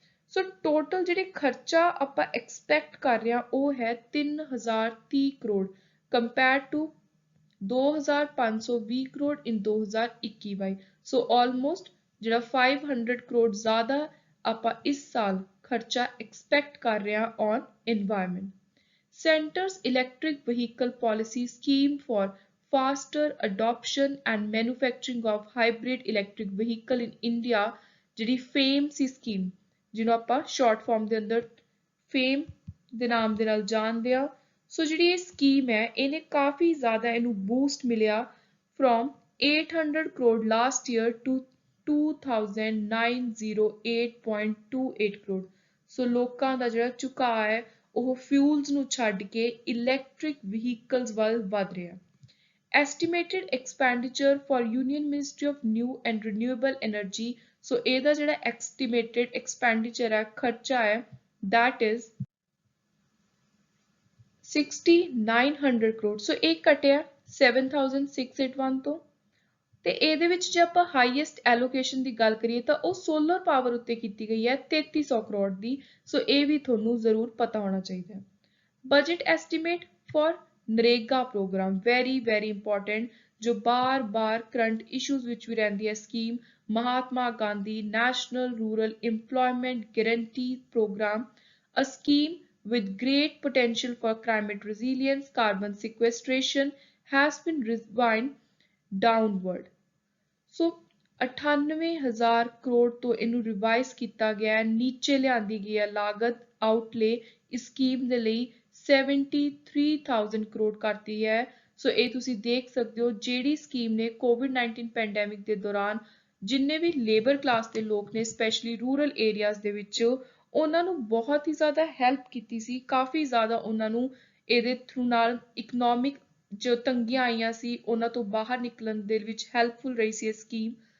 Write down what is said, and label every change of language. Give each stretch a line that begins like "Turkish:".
Punjabi: ਸੋ total ਜਿਹੜੇ ਖਰਚਾ ਆਪਾਂ ਐਕਸਪੈਕਟ ਕਰ ਰਹੇ ਹਾਂ ਉਹ ਹੈ 3030 crore compare to 2520 crore in 2021-22। So almost ਜਿਹੜਾ 500 ਕਰੋੜ ਜ਼ਿਆਦਾ ਆਪਾਂ ਇਸ ਸਾਲ ਖਰਚਾ ਐਕਸਪੈਕਟ ਕਰ ਰਹੇ ਹਾਂ on environment.
English: Centre's electric vehicle policy scheme for faster adoption and manufacturing of hybrid electric vehicle in India ਜਿਹੜੀ FAME ਸੀ scheme ਜਿਹਨੂੰ ਆਪਾਂ short form ਦੇ ਅੰਦਰ FAME ਦੇ ਨਾਮ ਦੇ ਨਾਲ ਜਾਣਦੇ ਆ।
Punjabi: ਸੋ ਜਿਹੜੀ ਇਹ ਸਕੀਮ ਹੈ ਇਹਨੇ ਕਾਫੀ ਜ਼ਿਆਦਾ ਇਹਨੂੰ ਬੂਸਟ ਮਿਲਿਆ from 800 crore last year to 2908.28 crore. ਸੋ ਲੋਕਾਂ ਦਾ ਜਿਹੜਾ ਝੁਕਾਅ ਹੈ ਉਹ ਫਿਊਲਸ ਨੂੰ ਛੱਡ ਕੇ ਇਲੈਕਟ੍ਰਿਕ ਵਹੀਕਲਸ ਵੱਲ ਵਧ ਰਿਹਾ। Estimated expenditure for union ministry of new and renewable energy. ਸੋ ਇਹਦਾ ਜਿਹੜਾ ਐਸਟੀਮੇਟਡ ਐਕਸਪੈਂਡੀਚਰ ਹੈ ਖਰਚਾ ਹੈ that is 6900 ਕਰੋੜ। ਸੋ ਇਹ ਘਟਿਆ 7681 ਤੋਂ। ਤੇ ਇਹਦੇ ਵਿੱਚ ਜੇ ਆਪਾਂ ਹਾਈਐਸਟ ਐਲੋਕੇਸ਼ਨ ਦੀ ਗੱਲ ਕਰੀਏ ਤਾਂ ਉਹ ਸੋਲਰ ਪਾਵਰ ਉੱਤੇ ਕੀਤੀ ਗਈ ਹੈ 3300 ਕਰੋੜ ਦੀ। ਸੋ ਇਹ ਵੀ ਤੁਹਾਨੂੰ ਜ਼ਰੂਰ ਪਤਾ ਹੋਣਾ ਚਾਹੀਦਾ ਹੈ।
English: budget estimate for NREGA program very important,
Hindi: जो बार बार करंट इश्यूज विच भी रहती है scheme,
English: Mahatma Gandhi national rural employment guarantee programme, a scheme with great potential for climate resilience, carbon sequestration, has been refined downward.
Punjabi: ਸੋ 98,000 ਕਰੋੜ ਤੋਂ ਇਹਨੂੰ ਰਿਵਾਈਜ਼ ਕੀਤਾ ਗਿਆ ਹੈ, ਨੀਚੇ ਲਿਆਂਦੀ ਗਈ ਹੈ ਲਾਗਤ ਆਊਟਲੇ ਇਸ ਸਕੀਮ ਦੇ ਲਈ 73,000 ਕਰੋੜ ਕਰਤੀ ਹੈ। ਸੋ ਇਹ ਤੁਸੀਂ ਦੇਖ ਸਕਦੇ ਹੋ, ਜਿਹੜੀ ਸਕੀਮ ਨੇ ਕੋਵਿਡ-19 ਪੈਂਡੈਮਿਕ ਦੇ ਦੌਰਾਨ ਜਿੰਨੇ ਵੀ ਲੇਬਰ ਕਲਾਸ ਦੇ ਲੋਕ ਨੇ ਸਪੈਸ਼ਲੀ ਰੂਰਲ ਏਰੀਆਜ਼ ਦੇ ਵਿੱਚ, ਉਹਨਾਂ ਨੂੰ ਬਹੁਤ ਹੀ ਜ਼ਿਆਦਾ ਹੈਲਪ ਕੀਤੀ ਸੀ, ਕਾਫੀ ਜ਼ਿਆਦਾ ਉਹਨਾਂ ਨੂੰ ਇਹਦੇ ਥਰੂ ਨਾਲ ਇਕਨੋਮਿਕ ਜੋ ਤੰਗੀਆਂ ਆਈਆਂ ਸੀ ਉਹਨਾਂ ਤੋਂ ਬਾਹਰ ਨਿਕਲਣ ਦੇ ਵਿੱਚ ਹੈਲਪਫੁਲ ਰਹੀ ਸੀ ਇਹ ਸਕੀਮ।